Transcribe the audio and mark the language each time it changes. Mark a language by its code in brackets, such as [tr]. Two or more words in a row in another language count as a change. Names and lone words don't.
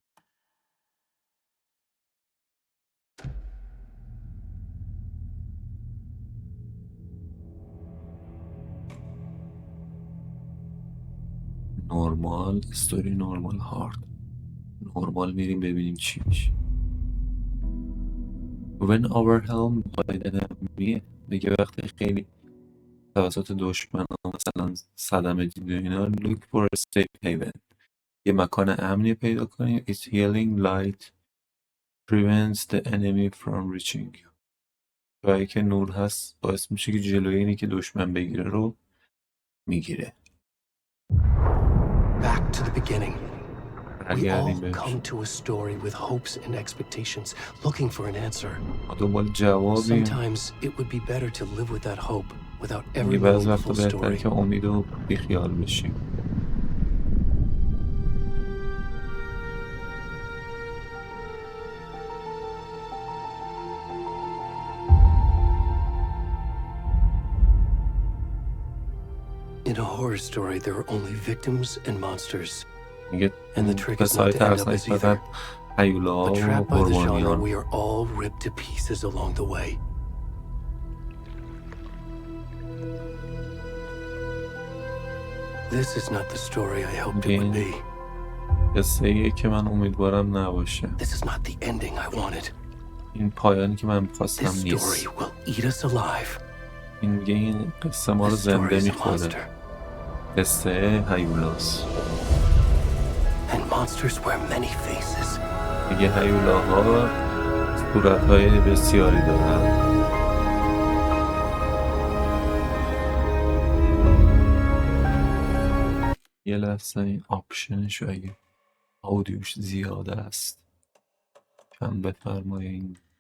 [fa] نورمال، استوری نورمال، هارد. نورمال میریم ببینیم چی میشه. [en] When overwhelmed by the enemy [fa] میگه وقتی خیلی توسط دشمن مثلا صدمه دیدی اینا [en] look for a safe haven، [fa] یه مکان امنی پیدا کنیم. [en] Its healing light prevents the enemy from reaching you. [fa] جایی که نور هست باعث میشه که جلوی اینی که دشمن بگیره رو میگیره. [en] Back to the beginning. We all [fa] برگردیم بهش. [en] come to a story with hopes and expectations, looking for an answer. [fa] ما دنبال جوابیم. [en] Sometimes it would be better to live with that hope without ever [fa] میگه بعضی [en] knowing the [fa] وقتا [en] full [fa] بهتره [en] story. [fa] که امید و بیخیال بشیم. [en] In a horror story, there are only victims and monsters. [fa] میگه [en] And the trick is [fa] قصه‌های [en] not to end up [fa] ترسناک [en] as [fa] فقط [en] either. [fa] هیولاها [en] But [fa] و [en] trapped by the genre, [fa] قربانیان. [en] we are all ripped to pieces along the way. This is not the story I hoped it would be. [fa] قصه ایه که من امیدوارم نباشه. [en] This is not the ending I wanted. [fa] این پایانی که من می‌خواستم [en] This [fa] نیست. [en] story will eat us alive. [fa] این میگه این قصه ما رو [en] This story [fa] زنده [en] is a [fa] می‌خوره. [en] monster. [fa] قصه هیولاست. [en] And monsters wear many faces. [fa] میگه هیولاها صورت‌های بسیاری دارن. یه لحظه این آپشنشو اگه آودیوش زیاده است کم بفرمایین.